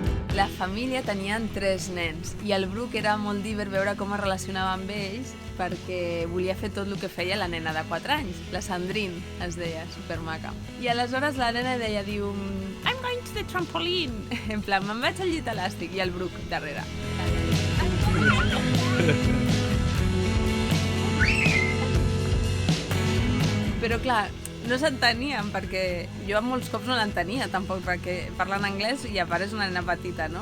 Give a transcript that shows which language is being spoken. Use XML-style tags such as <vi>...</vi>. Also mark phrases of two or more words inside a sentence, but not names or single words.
<ca>La família tenien 3 nens i el Brooke era molt divert veure com es relacionava amb ells perquè volia fer tot el que feia la nena de 4 anys. La Sandrine es deia, supermaca. I aleshores la nena deia, diu,</ca> <en>I'm going to the trampoline.</en> <ca>En plan, me'n vaig al llit elàstic i el Brooke darrere. Però clar, no s'entenien perquè jo molts cops no l'entenia tampoc perquè parlen anglès i a part és una nena petita, no?</ca>